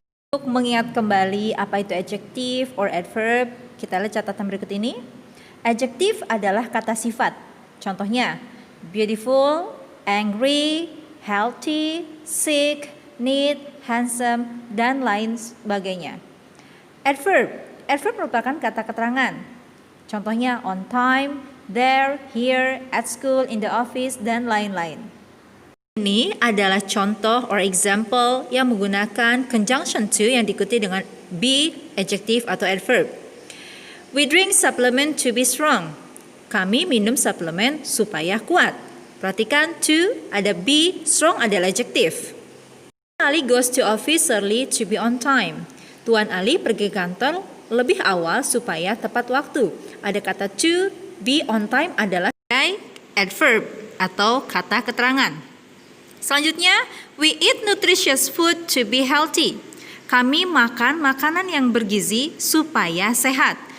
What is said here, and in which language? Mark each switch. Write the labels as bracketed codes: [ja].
[id] Untuk mengingat kembali apa itu adjective or adverb, kita lihat catatan berikut ini. Adjective adalah kata sifat. Contohnya, [en] beautiful, angry, healthy, sick, neat, handsome, [id] dan lain sebagainya. Adverb merupakan kata keterangan. Contohnya [en] on time, there, here, at school, in the office, [id] dan lain-lain. Ini adalah contoh [en] or example [id] yang menggunakan conjunction to yang diikuti dengan be, adjective atau adverb. [en] We drink supplement to be strong. [id] Kami minum suplemen supaya kuat. Perhatikan to, ada be, strong adalah adjective. [en] Ali goes to office early to be on time. [id] Tuan Ali pergi kantor lebih awal supaya tepat waktu. Ada kata to, be on time adalah adverb atau kata keterangan. Selanjutnya, [en] we eat nutritious food to be healthy. [id] Kami makan makanan yang bergizi supaya sehat.